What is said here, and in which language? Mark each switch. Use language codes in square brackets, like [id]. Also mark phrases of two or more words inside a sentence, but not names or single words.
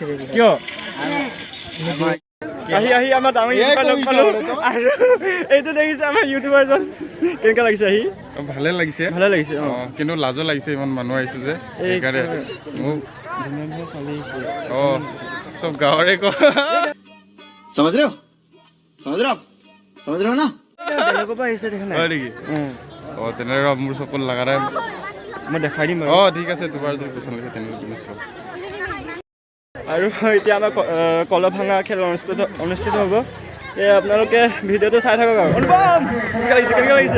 [as] কিয় আহি আমাৰ ডাঙৰ ইউটিউবাৰ লগ পালো আৰু এইটো দেখিছে আমাৰ ইউটিউবাৰজন কেনেকুৱা লাগিছে আহি ভালে লাগিছে কিন্তু লাজো লাগিছে ইমান মানুহ আহিছে যে সেইকাৰণে মোক চব গাঁৱৰে [hi] समझ रहे हो आप समझ रहे हो ना [as] বেলেগৰ পৰা আহিছে দেখা নাই হয় নেকি তেনেহ'লে মোৰ চকুত লগা নাই মই দেখাই দিম ঠিক আছে তোমাৰ যদি পচন্দ লাগে তেনেহ'লে তুমি চোৱা আৰু এতিয়া আমাৰ কলহ ভাঙা খেল অনুষ্ঠিত হ'ব এই আপোনালোকে ভিডিঅ'টো চাই থাকক আৰু অনুপম কেনেকুৱা লাগিছে